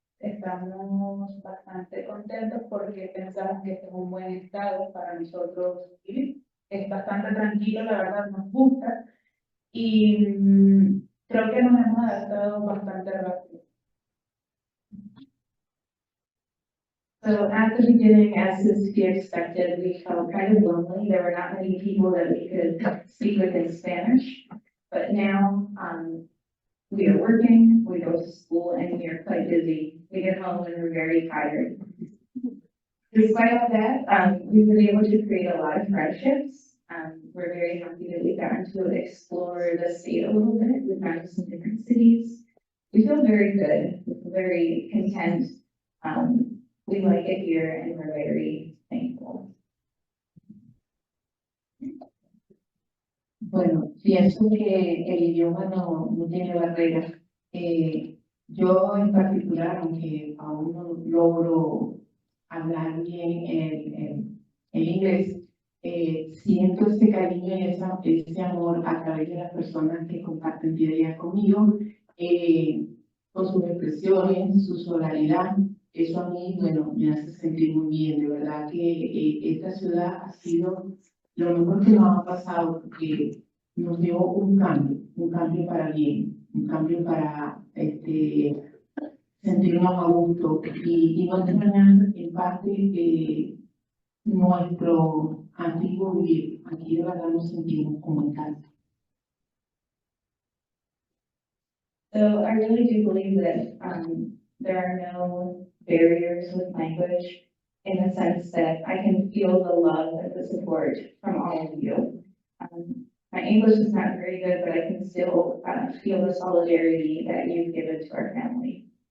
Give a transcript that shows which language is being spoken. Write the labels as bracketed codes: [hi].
[es] Estamos bastante contentos porque pensamos que este es un buen estado para nosotros vivir. Es bastante tranquilo, la verdad nos gusta y creo que nos hemos adaptado bastante rápido. [en] So at the beginning, as is to be expected, we felt kind of lonely. There were not many people that we could speak with in Spanish. But now, we are working, we go to school, and we are quite busy. We get home and we're very tired. Despite all that, we've been able to create a lot of friendships. We're very happy that we've gotten to explore the state a little bit. We've gone to some different cities. We feel very good, we feel very content. We like it here and we're very thankful. [es] Bueno, pienso que el idioma no tiene barreras. Yo en particular, aunque aún no logro hablar bien el inglés, siento ese cariño y ese amor a través de las personas que comparten día a día conmigo, con sus expresiones, su solaridad. Eso a mí, bueno, me hace sentir muy bien. De verdad que esta ciudad ha sido lo mejor que nos ha pasado porque nos dio un cambio para bien, un cambio para sentirnos a gusto y no extrañar en parte nuestro antiguo vivir. Aquí de verdad nos sentimos como en casa. [en] So I really do believe that there are no barriers with language in the sense that I can feel the love and the support from all of you. My English is not very good, but I can still feel the solidarity that you've given to our family.